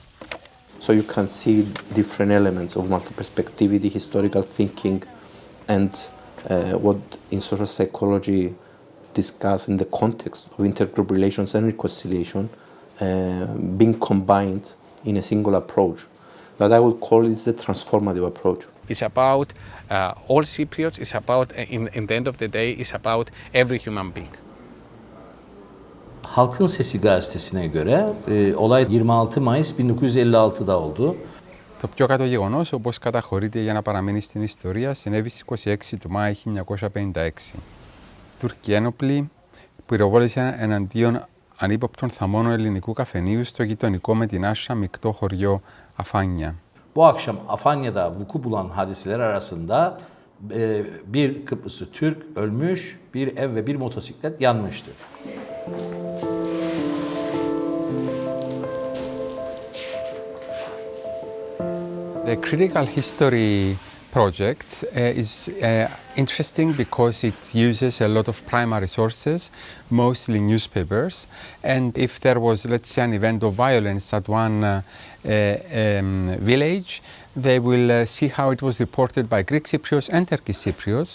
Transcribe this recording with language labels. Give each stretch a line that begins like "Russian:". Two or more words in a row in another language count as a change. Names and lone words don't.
English: So you can see different elements of multi-perspectivity, historical thinking, and what in social psychology discussed in the context of intergroup relations and reconciliation being combined in a single approach. That I would call it the transformative approach. It's about all Cypriots, it's about, in the end of the day, it's about every human being.
Turkish: Halkın Sesi gazetesine göre olay 26 Mayıs 1956'da oldu.
Greek: Το πιο κάτω γεγονός, όπως καταχωρείται για να παραμείνει στην ιστορία, συνέβη στις 26 του Μάη 1956. Τούρκοι ένοπλοι πυροβόλησαν εναντίον ανύποπτων θαμώνων ελληνικού καφενείου στο γειτονικό με την Άσσα μεικτό χωριό Αφάνια.
Turkish: Bu akşam Afanya'da vuku bulan hadiseler arasında bir Kıbrıslı Türk ölmüş, bir ev ve bir motosiklet yanmıştı.
English: The Critical History project is interesting because it uses a lot of primary sources, mostly newspapers, and if there was, let's say, an event of violence at one village, they will see how it was reported by Greek Cypriots and Turkish Cypriots.